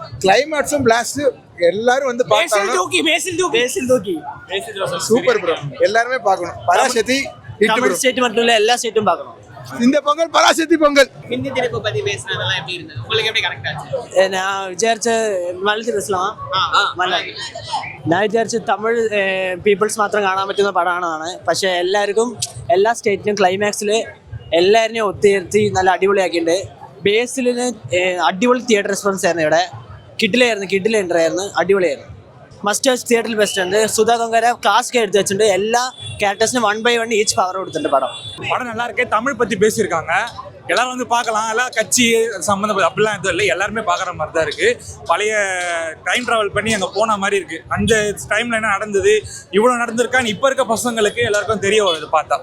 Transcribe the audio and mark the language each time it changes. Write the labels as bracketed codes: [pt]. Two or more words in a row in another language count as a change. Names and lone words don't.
[ta] கிளைமேக்ஸும் பிளாஸ்ட் எல்லாரும் வந்து பார்த்தாங்க. [en] super bro, [ta] எல்லாருமே பார்க்கணும். பராசக்தி தமிழ் ஸ்டேட் மட்டும் இல்லை, எல்லா ஸ்டேட்டும் பார்க்கணும். இந்த பொங்கல் பராசக்தி பொங்கல். ஹிந்தி திணிப்பு பத்தி பேசுனதெல்லாம் எப்படி இருந்தது உங்களுக்கு? எப்படி கரெக்ட் ஆச்சு? நான் விசாரிச்ச മലയാളത്തിൽ பேசலாம். [ml] ഞാൻ വിചാരിച്ചു തമിഴ് പീപ്പിൾസ് മാത്രം കാണാൻ പറ്റുന്ന പടമാണെന്നാണ്. പക്ഷേ എല്ലാവർക്കും എല്ലാ സ്റ്റേറ്റിനും ക്ലൈമാക്സിൽ എല്ലാവരെയും ഒത്തുചേർത്തി നല്ല അടിപൊളിയാക്കിയിട്ടുണ്ട്. ബേസിലിന് അടിപൊളി [en] theatre response [ml] ആയിരുന്നു. ഇവിടെ കിഡിൽ എൻട്രി ആയിരുന്നു, അടിപൊളിയായിരുന്നു. [en] must watch [ml] തിയേറ്ററിൽ ബെസ്റ്റ് ഉണ്ട്. സുധാ കൊങ്കര ക്ലാസ് എടുത്ത് വെച്ചിട്ടുണ്ട്. എല്ലാ ക്യാരക്ടേഴ്സിനും [ta] 1 by 1 [en] each power [ta] கொடுத்துட்டு படம் நல்லா இருக்கு. தமிழ் பத்தி பேசியிருக்காங்க, எல்லாரும் வந்து பார்க்கலாம். எல்லாம் கட்சி சம்மந்தப்பட்ட அப்படிலாம் எதுவும் இல்லை, எல்லாருமே பார்க்குற மாதிரி தான் இருக்கு. பழைய [en] time travel [ta] பண்ணி அங்கே போன மாதிரி இருக்கு. அந்த டைம்ல என்ன நடந்தது, இவ்வளோ நடந்திருக்கான்னு இப்போ இருக்க பசங்களுக்கு எல்லாருக்கும் தெரிய வருது பார்த்தா.